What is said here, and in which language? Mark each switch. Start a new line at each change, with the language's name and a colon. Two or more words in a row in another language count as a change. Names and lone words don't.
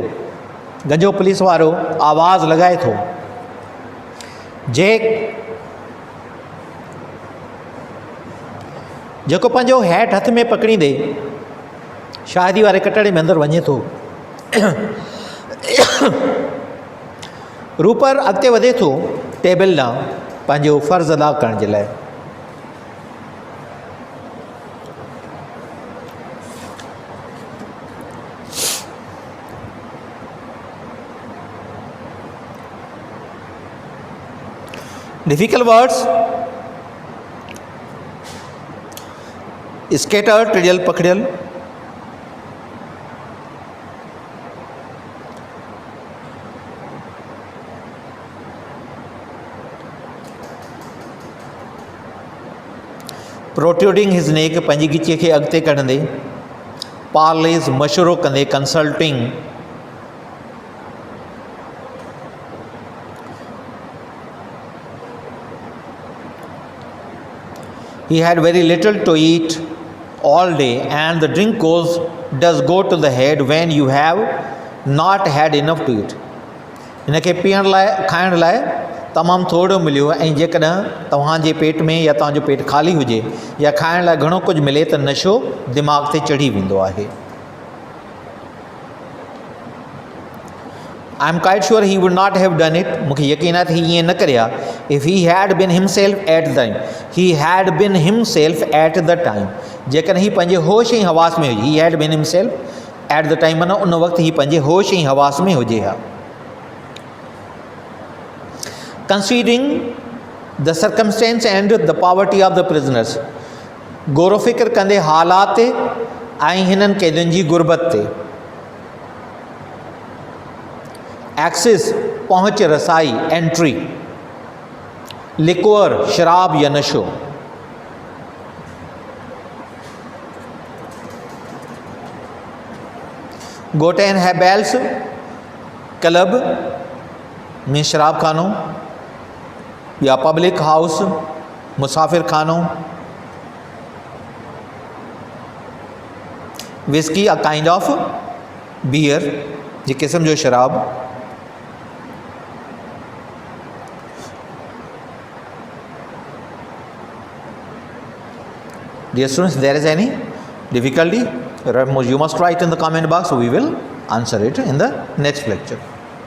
Sindhi: गंजो पुलिस वारो आवाज़ लॻाए थो, जेक, जेको पंहिंजो हैट हथ में पकड़ींदे शायदि वारे कटहरे में अंदरि वञे थो। रूपर अॻिते वधे थो टेबल ॾांहुं पंहिंजो फ़र्ज़ु अदा करण जे लाइ।
English: Difficult words, scattered,
Sindhi: टिड़ियल पकड़ियल,
English: protruding his neck,
Sindhi: पंहिंजी गिचीअ खे अॻिते कढंदे, पार्लेज़ मशवरो कंदे, कंसल्टिंग,
English: he had very little to eat all day and the drink does go to the head when you have not had enough to eat.
Sindhi: इनखे पीअण लाइ, खाइण लाइ तमामु थोरो मिलियो, ऐं जेकॾहिं तव्हांजे पेट में या तव्हांजो पेट ख़ाली हुजे या खाइण लाइ घणो कुझु मिले त नशो दिमाग़ ते चढ़ी वेंदो आहे।
English: I am quite sure he would not have done it.
Sindhi: मूंखे यकीन आहे त ही ईअं न करे हा।
English: If he had been himself at the time, he had been himself at the time.
Sindhi: जेकॾहिं ही पंहिंजे होश ऐं हवास में हुजे,
English: he had been himself at the time,
Sindhi: माना उन वक़्तु ही पंहिंजे होश ऐं हवास में हुजे हा।
English: Considering the circumstance and the poverty of the prisoners,
Sindhi: गौर फ़िक्र कंदे हालात ऐं हिननि क़ैदियुनि जी गुरबत ते। एक्सेस, पहुँच, रसाई, एंट्री, लिक्वर, शराब या नशो।
English: goat and habels,
Sindhi: क्लब में शराब खानो या
English: public house,
Sindhi: मुसाफिर खानो। विस्की,
English: a kind of beer,
Sindhi: जी किस्म जो शराब।
English: Dear students, if there is any difficulty, you must write in the comment box, so we will answer it in the next lecture.